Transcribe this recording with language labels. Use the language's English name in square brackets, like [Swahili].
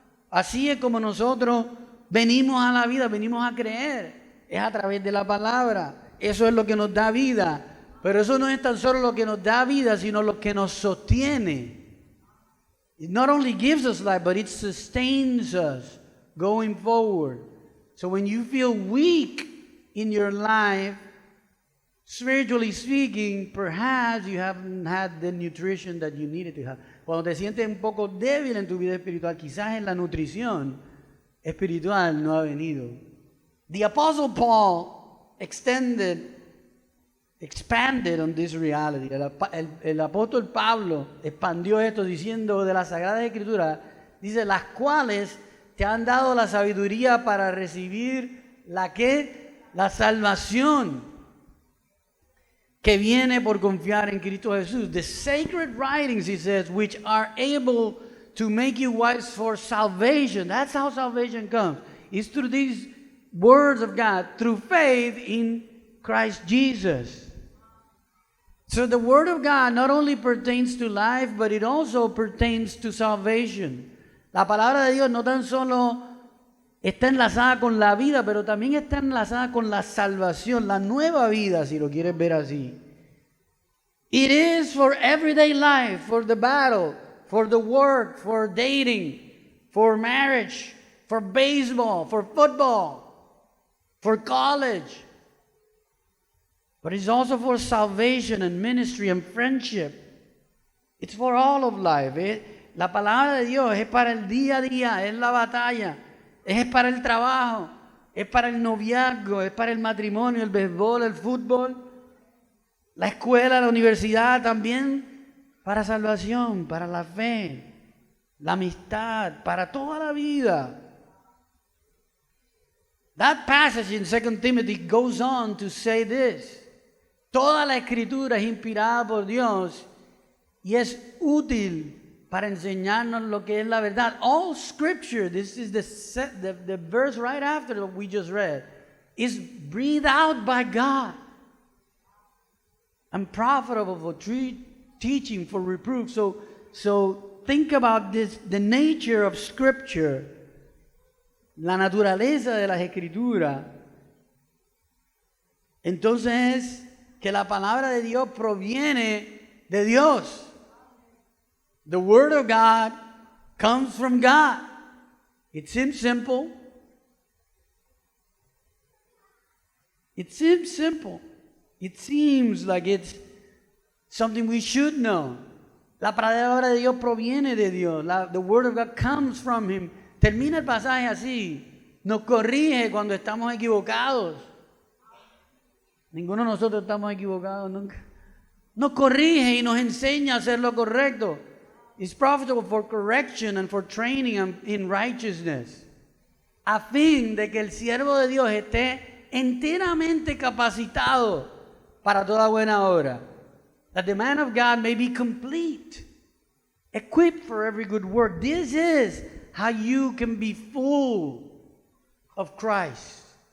[Spanish] Así es como nosotros venimos a la vida, venimos a creer. Es a través de la palabra. Eso es lo que nos da vida. Pero eso no es tan solo lo que nos da vida, sino lo que nos sostiene. [English] It not only gives us life, but it sustains us going forward. So when you feel weak in your life, spiritually speaking, perhaps you haven't had the nutrition that you needed to have. [Spanish] Cuando te sientes un poco débil en tu vida espiritual, quizás en la nutrición espiritual no ha venido. [English] The Apostle Paul expanded on this reality. [Spanish] El apóstol Pablo expandió esto diciendo de las Sagradas Escrituras, dice, las cuales te han dado la sabiduría para recibir la salvación que viene por confiar en Cristo Jesús. [English] The sacred writings, he says, which are able to make you wise for salvation. That's how salvation comes. It's through these words of God, through faith in Christ Jesus. So the word of God not only pertains to life, but it also pertains to salvation. [Spanish] La palabra de Dios no tan solo está enlazada con la vida, pero también está enlazada con la salvación, la nueva vida, si lo quieres ver así. [English] It is for everyday life, for the battle, for the work, for dating, for marriage, for baseball, for football, for college. But it's also for salvation and ministry and friendship. It's for all of life. [Spanish] La palabra de Dios es para el día a día, es la batalla, es para el trabajo, es para el noviazgo, es para el matrimonio, el béisbol, el fútbol, la escuela, la universidad, también para salvación, para la fe, la amistad, para toda la vida. [English] That passage in 2 Timothy goes on to say this. [Spanish] Toda la escritura es inspirada por Dios y es útil para enseñarnos lo que es la verdad. [English] All scripture, this is the verse right after what we just read, is breathed out by God and profitable for teaching, for reproof. So think about this, the nature of scripture, [Spanish] la naturaleza de las escrituras. Entonces es que la palabra de Dios proviene de Dios. [English] The word of God comes from God. It seems simple. It seems simple. It seems like it's something we should know. [Spanish] La palabra de Dios proviene de Dios. [English] The word of God comes from Him. [Spanish] Termina el pasaje así. Nos corrige cuando estamos equivocados. Ninguno de nosotros estamos equivocados nunca. Nos corrige y nos enseña a hacer lo correcto. [English] It's profitable for correction and for training in righteousness. [Spanish] A fin de que el siervo de Dios esté enteramente capacitado para toda buena obra. [English] That the man of God may be complete, equipped for every good work. This is how you can be full of Christ.